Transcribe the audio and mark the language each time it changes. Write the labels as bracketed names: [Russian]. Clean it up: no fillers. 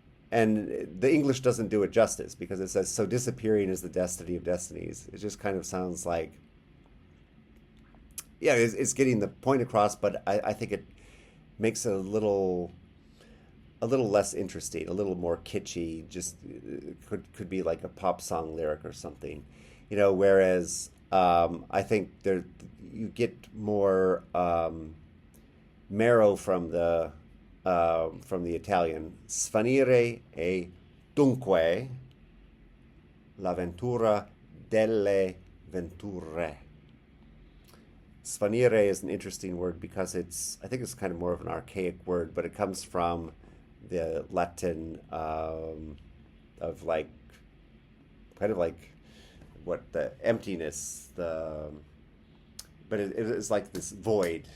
[English] the English doesn't do it justice, because it says, so disappearing is the destiny of destinies. It just kind of sounds like, yeah, it's getting the point across, but I think it makes it a little less interesting, a little more kitschy. Just could be like a pop song lyric or something, whereas I think you get more marrow from the Italian. [Italian] Svanire è dunque l'avventura delle venture. [English] Svanire is an interesting word because I think it's kind of more of an archaic word, but it comes from the Latin of like, kind of like what the emptiness, but it is like this void.